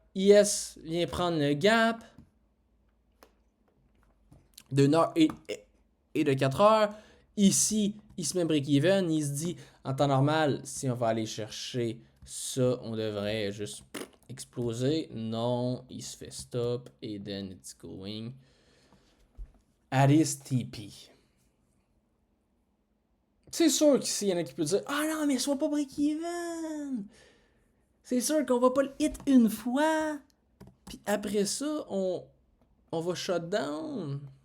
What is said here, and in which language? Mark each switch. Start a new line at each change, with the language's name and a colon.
French: IS vient prendre le gap de 1 heure et de 4 heures. Ici, il se met break-even. Il se dit, en temps normal, si on va aller chercher ça, on devrait juste exploser. Non, il se fait stop.
English: Et then it's going at his TP.
French: C'est sûr qu'ici, il y en a qui peuvent dire, ah non, mais sois pas break-even. C'est sûr qu'on va pas le hit une fois. Puis après ça, on va
English: shut down.